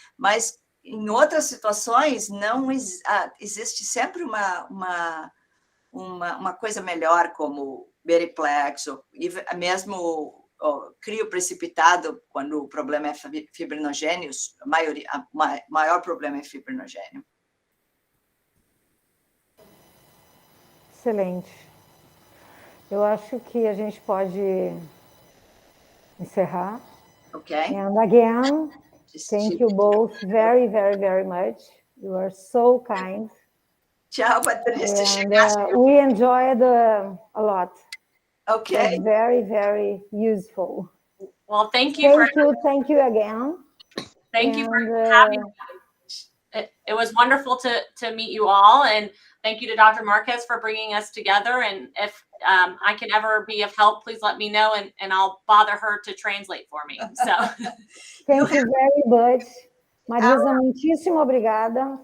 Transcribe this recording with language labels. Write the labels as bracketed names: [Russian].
[Portuguese] Mas em outras situações não existe sempre uma coisa melhor, como Beriplex, ou mesmo crio precipitado, quando o problema é fibrinogênio, o maior problema é fibrinogênio. Excelente. Eu acho que a gente pode encerrar. [English] Okay. And again, thank you both very, very, very much. You are so kind. [Portuguese] Tchau, Patrícia. [English] And we enjoyed a lot. Okay. It was very, very useful. Well, thank you. Thank you again. Thank you for having me. it was wonderful to meet you all, and thank you to Dr. Marques for bringing us together. And if I can ever be of help, please let me know, and I'll bother her to translate for me. So Thank you very much. [Portuguese] Marisa, muitíssimo obrigada.